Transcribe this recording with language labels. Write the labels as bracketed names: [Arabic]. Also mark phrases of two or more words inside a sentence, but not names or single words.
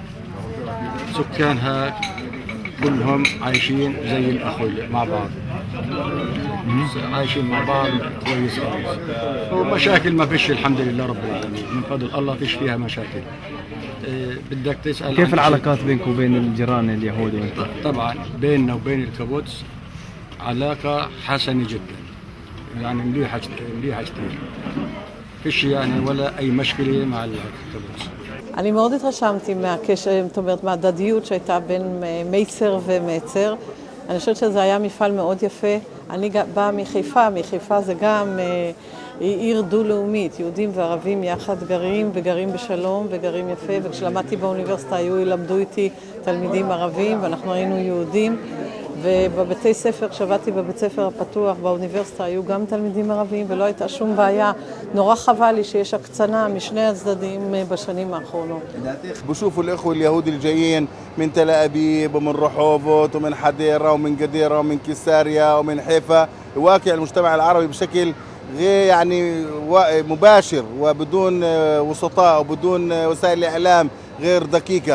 [Arabic] سكانها كلهم عايشين زي الأخوة مع بعض، عايشين مع بعض كويس خالص، ومشاكل ما فيش الحمد لله رب العالمين، من فضل الله فيش فيها مشاكل. بدك تسأل كيف العلاقات بينك وبين الجيران اليهود وانت؟ طبعا بيننا وبين الكبوتس علاقة حسنة جدا، يعني مليحة كثير، فيش يعني ولا أي مشكلة مع الكبوتس. [Hebrew] אני מאוד התרשמתי מהקשר, זאת אומרת, מהדדיות שהייתה בין מייצר ומצר. אני חושבת שזה היה מפעל מאוד יפה. אני באה מחיפה זה גם עיר דו-לאומית, יהודים וערבים יחד גרים בשלום וגרים יפה, וכשלמדתי באוניברסיטה ילמדו איתי תלמידים ערבים ואנחנו היינו יהודים, ובבתי ספר, כשעבדתי בבית ספר הפתוח באוניברסיטה היו גם תלמידים ערבים ולא הייתה שום בעיה. נורא חבל לי שיש הקצנה משני הצדדים בשנים האחרונות. [Arabic] بشوفوا الإخوة اليهود الجايين من تل أبيب ومن رحوبوت ومن حديرة ومن قديرة ومن كيساريا ومن حيفا، واقع المجتمع العربي بشكل غير يعني مباشر وبدون وسطاء وبدون وسائل إعلام غير دقيقة.